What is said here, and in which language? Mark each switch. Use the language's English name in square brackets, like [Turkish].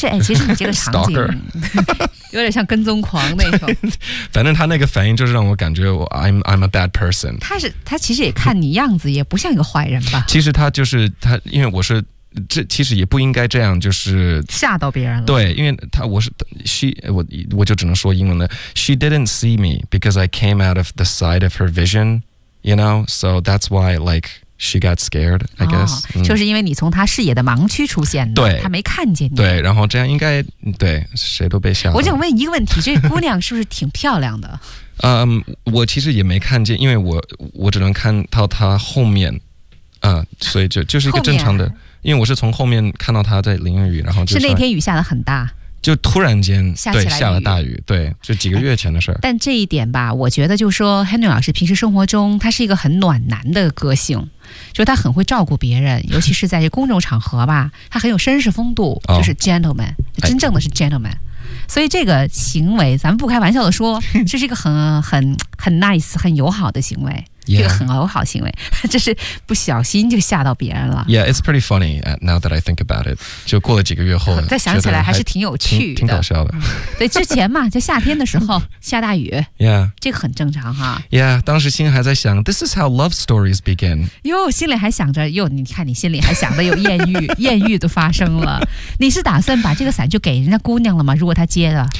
[Chinese] 其实你这个场景有点像跟踪狂那种。反正他那个反应就是让我感觉我 [English] I'm a bad person。 [Chinese] 他其实也看你样子也不像一个坏人吧。其实他就是他，因为我是这其实也不应该这样，就是吓到别人了。对，因为他我是 我就只能说英文了。 [English] She didn't see me because I came out of the side of her vision, you know, so that's why likeShe got scared, I guess.、 [Chinese] 哦、就是因为你从他视野的盲区出现的，对，他没看见你。对，然后这样应该，对，谁都被吓了。我想问一个问题，这姑娘是不是挺漂亮的？我其实也没看见，因为我只能看到她后面，所以就是一个正常的，因为我是从后面看到她在淋雨，然后就是那天雨下得很大。就突然间对下了大雨，对，就几个月前的事儿。但这一点吧，我觉得就是说 Henry 老师平时生活中他是一个很暖男的个性，就他很会照顾别人，尤其是在公众场合吧，他很有绅士风度，就是 gentleman、哦、真正的是 gentleman、哎、所以这个行为咱们不开玩笑的说，这是一个很 nice 很友好的行为。 [English] Yeah. [Chinese] 这个很友好行为，这是不小心就吓到别人了。 [English] Yeah, it's pretty funny now that I think about it. [Chinese] 就过了几个月后，再想起来还是挺有趣的，挺搞笑的。对，之前嘛，就夏天的时候下大雨。 [English] Yeah. [Chinese] 这个很正常哈。 [English] Yeah, [Chinese] 当时心还在想 [English] ,this is how love stories begin. [Chinese] 哟，心里还想着，哟，你看你心里还想着有艳遇，艳遇都发生了。你是打算把这个伞就给人家姑娘了吗？如果她接的。